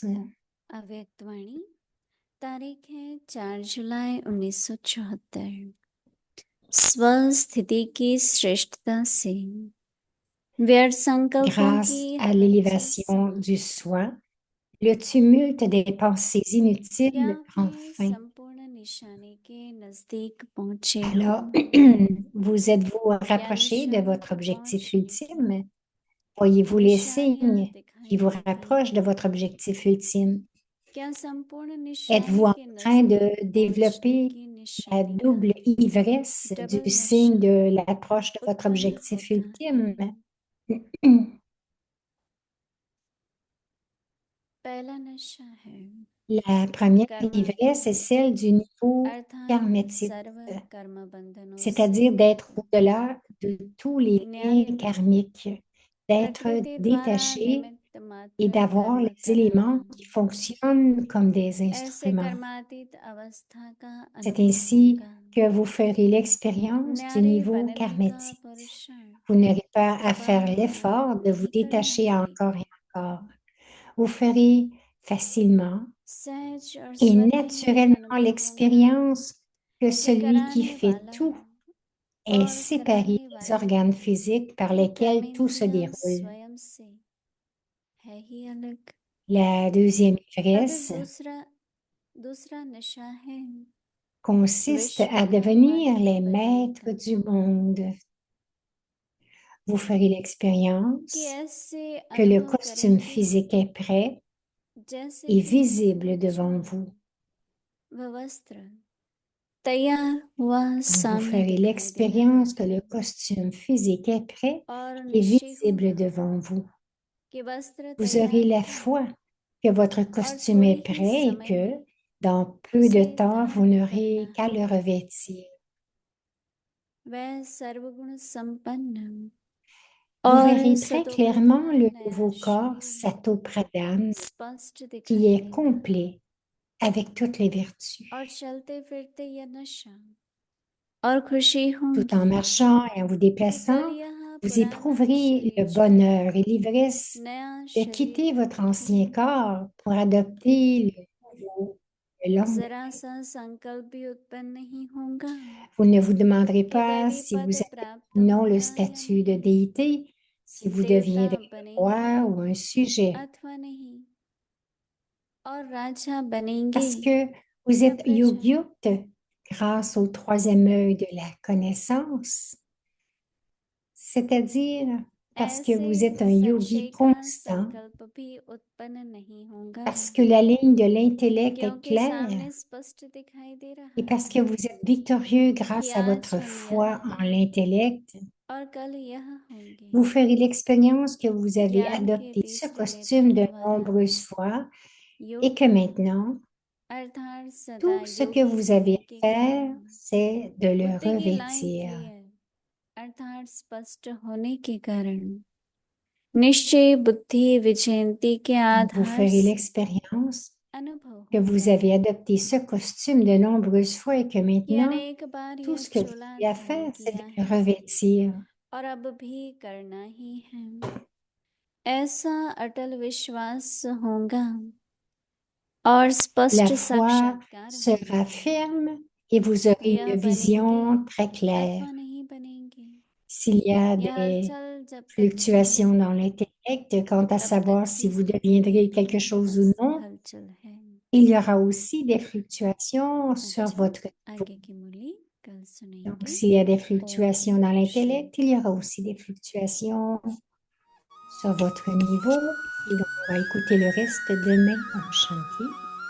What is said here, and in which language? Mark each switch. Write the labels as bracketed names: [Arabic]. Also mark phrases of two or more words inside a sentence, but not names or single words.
[Hindi] अव्यक्त वाणी तारीख है 4 जुलाई 1974। स्वस्थिति की श्रेष्ठता से व्यर्थ संकल्पों [French] Grâce [Hindi] की [French] à [Hindi] हद से [French] l'élévation du [Hindi] समाप्ति, [French] soi, le tumulte des pensées [Hindi] क्या [French] inutiles prend [Hindi] अपने [French] fin. [Hindi] संपूर्ण निशाने के नजदीक पहुंचे [French] Alors, [Hindi] हो? [French] vous êtes-vous [Hindi] क्या [French] rapproché de [Hindi] निशान [French] votre [Hindi] तक [French] objectif [Hindi] पहुंचने की [French] ultime? Voyez-vous les [Hindi] निशानियां [French] signes qui [Hindi] दिखाई [French] vous [Hindi] देती [French] rapprochent de [Hindi] हैं? [French] votre objectif ultime? [Hindi] क्या संपूर्ण [French] Êtes-vous [Hindi] निशाने [French] en [Hindi] के [French] train de [Hindi] नजदीक पहुंचने [French] développer [Hindi] की [French] la [Hindi] निशानी [French] double [Hindi] का [French] ivresse [Hindi] डबल [French] du [Hindi] नशा [French] signe de l'approche de votre [Hindi] उत्पन्न [French] objectif [Hindi] होता [French] ultime? [Hindi] है? पहला नशा है [French] La première ivresse est [Hindi] कर्मातीत [French] celle du niveau [Hindi] अर्थात [French] karmétique, [Hindi] सर्व कर्म बंधनों से [French] c'est-à-dire d'être au-delà de tous les liens [Hindi] न्यारत, [French] karmiques, d'être [Hindi] प्रकृति द्वारा [French] détaché [Hindi] निमित्त [French] et [Hindi] मात्र [French] d'avoir [Hindi] कर्म [French] les éléments [Hindi] कराना, [French] qui fonctionnent comme des [Hindi] ऐसे [French] instruments. [Hindi] कर्मातीत अवस्था का [French] C'est [Hindi] अनुभव [French] ainsi [Hindi] होगा। [French] que vous ferez l'expérience du [Hindi] न्यारे [French] niveau [Hindi] बनने का [French] karmétique. [Hindi] पुरुषार्थ [French] Vous n'aurez pas à faire [Hindi] बार बार [French] l'effort de vous [Hindi] नहीं करना [French] détacher encore [Hindi] पड़ेगा। [French] et encore. Vous ferez facilement [Hindi] सहज और [French] et [Hindi] स्वतः ही [French] naturellement [Hindi] अनुभव होगा [French] l'expérience que [Hindi] कि [French] celui qui [Hindi] कराने [French] fait [Hindi] वाला [French] tout est [Hindi] और [French] séparé [Hindi] कराने [French] des [Hindi] वाली [French] organes physiques par [Hindi] की [French] lesquels tout se [Hindi] कर्मेंद्रियां [French] déroule. [Hindi] स्वयं से है ही अलग। [French] La deuxième [Hindi] अगर [French] ivresse [Hindi] दूसरा नशा है [French] consiste [Hindi] विश्व [French] à [Hindi] का [French] devenir [Hindi] मालिक [French] les [Hindi] बनने [French] maîtres [Hindi] का, [French] du monde. Vous ferez [Hindi] कि [French] l'expérience [Hindi] ऐसे [French] que le [Hindi] अनुभव [French] costume [Hindi] करेंगे [French] physique est prêt [Hindi] जैसे [French] et [Hindi] कि [French] visible devant vous. [Hindi] वह वस्त्र तैयार हुआ [French] Donc, vous [Hindi] सामने [French] ferez [Hindi] दिखाई दे रहा [French] l'expérience que [Hindi] है [French] le costume physique est prêt [Hindi] और [French] et [Hindi] निश्चय [French] visible [Hindi] होगा [French] devant vous. [Hindi] कि वस्त्र [French] Vous aurez [Hindi] तैयार [French] la [Hindi] है [French] foi que votre [Hindi] और [French] costume [Hindi] थोड़े [French] est [Hindi] ही [French] prêt et [Hindi] समय [French] que [Hindi] में [French] dans peu de [Hindi] उसे [French] temps, vous [Hindi] धारण [French] n'aurez qu'à le [Hindi] करना है। [French] revêtir. [Hindi] वह सर्वगुण संपन्न [French] Vous [Hindi] और [French] verrez très clairement [Hindi] सतोप्रधान [French] le [Hindi] नया [French] nouveau corps [Hindi] शरीर [French] Sato Pradhan [Hindi] स्पष्ट [French] qui [Hindi] दिखाई [French] est [Hindi] देगा [French] complet avec toutes les vertus. [Hindi] और चलते फिरते यह नशा और खुशी [French] Tout [Hindi] होंगी [French] en marchant et en vous [Hindi] कि [French] déplaçant, [Hindi] कल यह [French] vous [Hindi] पुराना [French] éprouverez le [Hindi] शरीर छोड़ [French] bonheur et l'ivresse [Hindi] नया [French] de [Hindi] शरीर [French] quitter votre [Hindi] धारण [French] ancien [Hindi] करेंगे। [French] corps pour adopter le nouveau le lendemain. [Hindi] जरा सा संकल्प भी उत्पन्न नहीं होगा [French] Vous ne vous demanderez [Hindi] कि [French] pas [Hindi] दैवी [French] si [Hindi] पद [French] vous avez [Hindi] प्राप्त [French] ou non le [Hindi] होगा या [French] statut de [Hindi] नहीं, [French] déité, si vous [Hindi] देवता [French] deviendrez [Hindi] बनेंगे [French] roi ou un sujet, [Hindi] अथवा नहीं, और राजा बनेंगे [French] parce que vous [Hindi] या [French] êtes [Hindi] प्रजा, [French] yogyukta grâce au troisième œil de la connaissance, c'est-à-dire parce que vous êtes un [Hindi] ऐसे [French] yogi [Hindi] संशय का [French] constant, [Hindi] संकल्प भी उत्पन्न नहीं होगा [French] parce que la ligne de l'intellect est [Hindi] क्योंकि [French] claire [Hindi] सामने स्पष्ट दिखाई दे रहा [French] et parce [Hindi] है [French] que vous êtes victorieux [Hindi] कि [French] grâce à [Hindi] आज [French] votre [Hindi] हम [French] foi [Hindi] यहाँ [French] en [Hindi] हैं [French] l'intellect [Hindi] और कल यह होंगे [French] Vous ferez l'expérience que vous avez [Hindi] ज्ञान के [French] adopté ce [Hindi] तीसरे [French] costume [Hindi] नेत्र [French] de [Hindi] द्वारा [French] nombreuses fois et [Hindi] योग [French] que maintenant, [Hindi] अर्थात सदा [French] tout ce que [Hindi] योगी [French] vous [Hindi] होने [French] avez [Hindi] के [French] à faire, [Hindi] कारण [French] c'est de le [Hindi] बुद्धि की लाइन [French] revêtir. [Hindi] क्लियर अर्थात स्पष्ट होने के कारण निश्चय बुद्धि विजयंती के [French] Donc, vous [Hindi] आधार [French] ferez [Hindi] से [French] l'expérience [Hindi] अनुभव [French] que vous [Hindi] होगा [French] avez adopté ce costume de nombreuses fois et que [Hindi] कि [French] maintenant, [Hindi] अनेक बार [French] tout [Hindi] यह [French] ce que vous [Hindi] चोला [French] avez à [Hindi] धारण [French] faire, c'est [Hindi] किया [French] de le [Hindi] है [French] revêtir. [Hindi] और अब भी करना ही है ऐसा अटल विश्वास होगा और [French] La [Hindi] स्पष्ट [French] foi [Hindi] साक्षात्कार [French] sera [Hindi] होगा [French] ferme et vous aurez [Hindi] यह [French] une [Hindi] बनेंगे [French] vision très claire. [Hindi] अथवा नहीं बनेंगे [French] S'il y a [Hindi] यह [French] des [Hindi] हलचल जब तक [French] fluctuations [Hindi] चलेगी [French] dans l'intellect quant à [Hindi] तब [French] savoir [Hindi] तक [French] si [Hindi] ही [French] vous [Hindi] स्थिति [French] deviendrez quelque [Hindi] की [French] chose ou non, [Hindi] हलचल है [French] il y aura aussi des fluctuations sur [Hindi] अच्छा [French] votre niveau. [Hindi] आगे की मुरली कल [French] Donc, [Hindi] सुनेंगे [French] s'il y a des [Hindi] ओम [French] fluctuations dans l'intellect, [Hindi] शांति [French] il y aura aussi des fluctuations sur votre niveau. Et donc, on va écouter le reste demain en chantier.